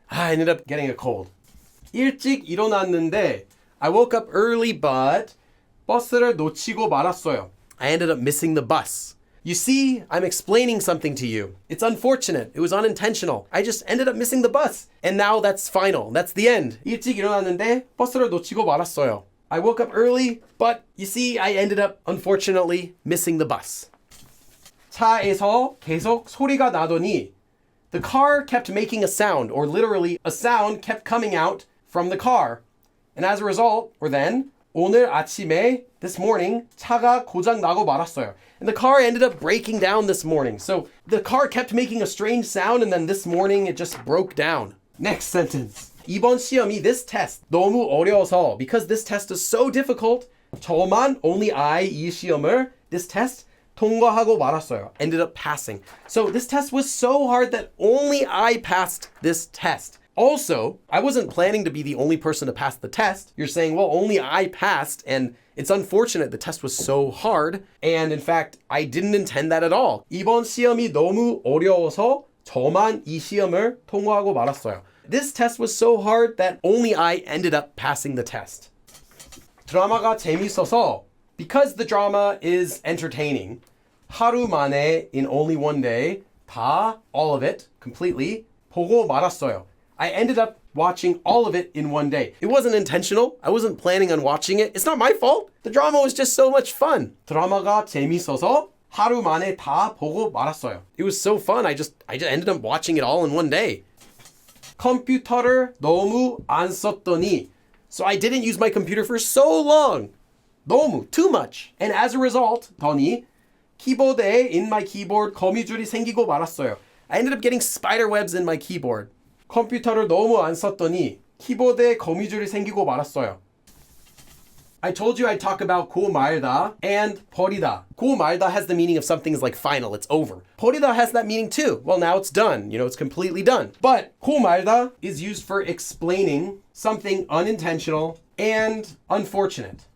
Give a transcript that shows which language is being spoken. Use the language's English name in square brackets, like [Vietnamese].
[English] I ended up getting a cold. [Korean] 일찍 일어났는데, [English] I woke up early but [Korean] 버스를 놓치고 말았어요. [English] I ended up missing the bus. You see, I'm explaining something to you. It's unfortunate. It was unintentional. I just ended up missing the bus. And now that's final. That's the end. [Korean] 일찍 일어났는데 버스를 놓치고 말았어요. [English] I woke up early, but you see, I ended up, unfortunately, missing the bus. [Korean] 차에서 계속 소리가 나더니 [English] the car kept making a sound, or literally, a sound kept coming out from the car. And as a result, or then, [Korean] 오늘 아침에, [English] this morning, [Korean] 차가 고장 나고 말았어요. [English] And the car ended up breaking down this morning. So the car kept making a strange sound and then this morning it just broke down. Next sentence. 이번 시험이, this test, [Korean] 너무 어려워서, [English] because this test is so difficult, 저만, only I, 이 시험을, this test, [Korean] 통과하고 말았어요. [English] Ended up passing. So this test was so hard that only I passed this test. Also, I wasn't planning to be the only person to pass the test. You're saying, well, only I passed, and it's unfortunate the test was so hard. And in fact, I didn't intend that at all. [Korean] 이번 시험이 너무 어려워서 저만 이 시험을 통과하고 말았어요. [English] This test was so hard that only I ended up passing the test. [Korean] 드라마가 재밌어서, [English] because the drama is entertaining, 하루 만에, in only one day, 다, all of it, completely, [Korean] 보고 말았어요. [English] I ended up watching all of it in one day. It wasn't intentional. I wasn't planning on watching it. It's not my fault. The drama was just so much fun. [Korean] 드라마가 재밌어서 하루 만에 다 보고 말았어요. [English] It was so fun. I just ended up watching it all in one day. [Korean] 컴퓨터를 너무 안 썼더니, [English] so I didn't use my computer for so long. 너무, too much. And as a result, 더니 키보드에 in my keyboard [Korean] 거미줄이 생기고 말았어요. [English] I ended up getting spider webs in my keyboard. [Korean] 컴퓨터를 너무 안 썼더니 키보드에 거미줄이 생기고 말았어요. [English] I told you I'd talk about 고 말다 and 버리다. 고 말다 has the meaning of something's like final, it's over. 버리다 has that meaning too. Well, now it's done. It's completely done. But 고 말다 is used for explaining something unintentional and unfortunate.